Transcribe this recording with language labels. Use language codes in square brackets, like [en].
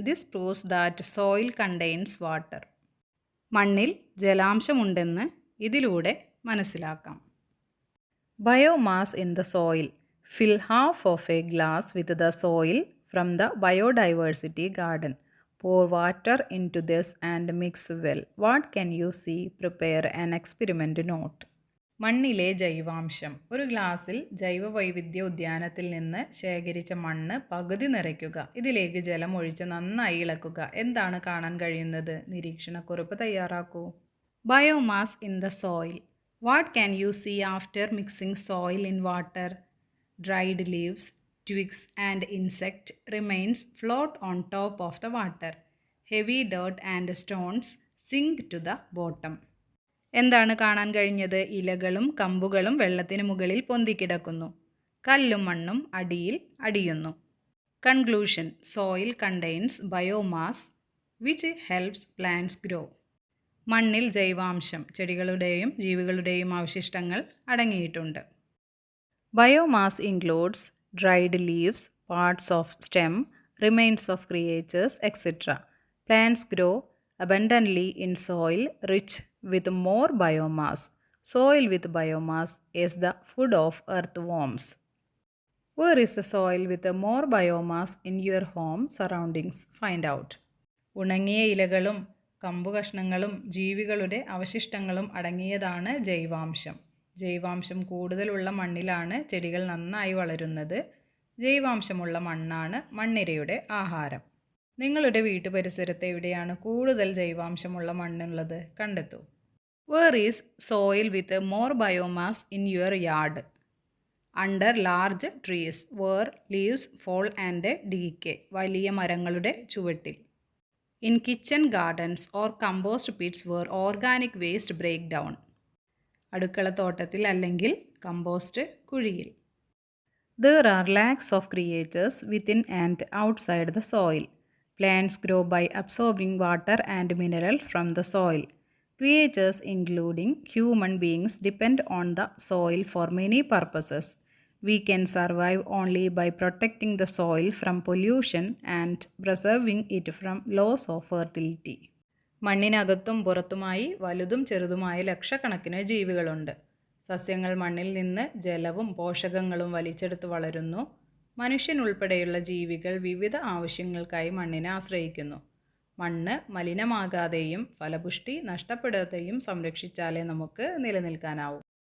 [en] This proves that soil contains water. [ml] മണ്ണിൽ ജലാംശമുണ്ടെന്ന് ഇതിലൂടെ മനസ്സിലാക്കാം. [en] Biomass in the soil. Fill half of a glass with the soil from the biodiversity garden. Pour water into this and mix well. What can you see? Prepare an experiment note. [ml] മണ്ണിലെ ജൈവാംശം. ഒരു ഗ്ലാസ്സിൽ ജൈവവൈവിധ്യ ഉദ്യാനത്തിൽ നിന്ന് ശേഖരിച്ച മണ്ണ് പകുതി നിറയ്ക്കുക. ഇതിലേക്ക് ജലം ഒഴിച്ച് നന്നായി ഇളക്കുക. എന്താണ് കാണാൻ കഴിയുന്നത്? നിരീക്ഷണക്കുറിപ്പ് തയ്യാറാക്കൂ. [en] Biomass in the soil. What can you see after mixing soil in water? Dried leaves, twigs and insect remains float on top of the water. Heavy dirt and stones sink to the bottom. [ml] എന്താണ് കാണാൻ കഴിഞ്ഞത്? ഇലകളും കമ്പുകളും വെള്ളത്തിന് മുകളിൽ പൊന്തിക്കിടക്കുന്നു. കല്ലും മണ്ണും അടിയിൽ അടിയുന്നു. Conclusion. [en] Soil contains biomass which helps plants grow. [ml] മണ്ണിൽ ജൈവാംശം, ചെടികളുടെയും ജീവികളുടെയും അവശിഷ്ടങ്ങൾ അടങ്ങിയിട്ടുണ്ട്. [en] Biomass includes dried leaves, parts of stem, remains of creatures, etc. Plants grow abundantly in soil rich with more biomass. Soil with biomass is the food of earthworms. Where is the soil with more biomass in your home surroundings? Find out. [ml] ഉണങ്ങിയ ഇലകളും കമ്പുകഷ്ണങ്ങളും ജീവികളുടെ അവശിഷ്ടങ്ങളും അടങ്ങിയതാണ് ജൈവാംശം. ജൈവാംശം കൂടുതലുള്ള മണ്ണിലാണ് ചെടികൾ നന്നായി വളരുന്നത്. ജൈവാംശമുള്ള മണ്ണാണ് മണ്ണിരയുടെ ആഹാരം. നിങ്ങളുടെ വീട്ടുപരിസരത്ത് എവിടെയാണ് കൂടുതൽ ജൈവാംശമുള്ള മണ്ണുള്ളത്? കണ്ടെത്തൂ. [en] Where is soil with more biomass in your yard? Under large trees where leaves fall and decay. [ml] വലിയ മരങ്ങളുടെ ചുവട്ടിൽ. [en] In kitchen gardens or compost pits where organic waste break down. [ml] അടുക്കളത്തോട്ടത്തിൽ അല്ലെങ്കിൽ കമ്പോസ്റ്റ് കുഴിയിൽ. [en] There are lakhs of creatures within and outside the soil. Plants grow by absorbing water and minerals from the soil. Creatures including human beings depend on the soil for many purposes. We can survive only by protecting the soil from pollution and preserving it from loss of fertility. [ml] മണ്ണിനകത്തും പുറത്തുമായി വലുതും ചെറുതുമായ ലക്ഷക്കണക്കിന് ജീവികളുണ്ട്. സസ്യങ്ങൾ മണ്ണിൽ നിന്ന് ജലവും പോഷകങ്ങളും വലിച്ചെടുത്ത് വളരുന്നു. മനുഷ്യനുൾപ്പെടെയുള്ള ജീവികൾ വിവിധ ആവശ്യങ്ങൾക്കായി മണ്ണിനെ ആശ്രയിക്കുന്നു. മണ്ണ് മലിനമാകാതെയും ഫലപുഷ്ടി നഷ്ടപ്പെടാതെയും സംരക്ഷിച്ചാലേ നമുക്ക് നിലനിൽക്കാനാവൂ.